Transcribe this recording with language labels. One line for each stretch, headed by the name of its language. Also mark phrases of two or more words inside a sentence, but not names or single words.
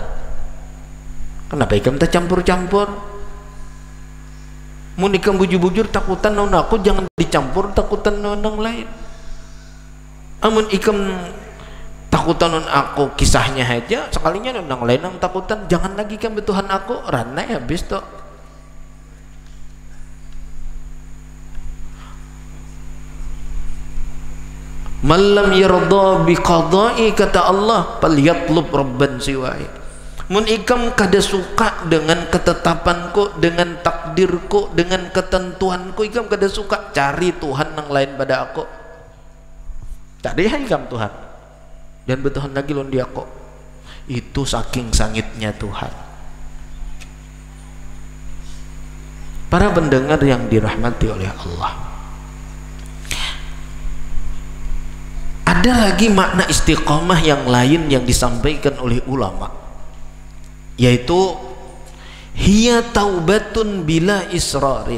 Banjar: Kenapa ikam tak campur-campur? Mun ikam bujur-bujur takutan naon aku, jangan dicampur takutan naon lain. Amun ikam takutan naon aku kisahnya aja, sekalinya naon lain yang takutan, jangan lagi ikam betuhan aku, ranai habis toh.
Arabic: Man lam yarda bi qada'i,
Banjar: kata Allah,
Arabic: falyatlub rabban siwaya.
Banjar: Mun ikam kada suka dengan ketetapanku, dengan takdirku, dengan ketentuanku, ikam kada suka, cari Tuhan yang lain pada aku. Cari ikam Tuhan, dan betuhan lagi lon dia kok. Itu saking sangitnya Tuhan. Para pendengar yang dirahmati oleh Allah, ada lagi makna istiqomah yang lain yang disampaikan oleh ulama, yaitu
Arabic: hiya taubatun bila israrin.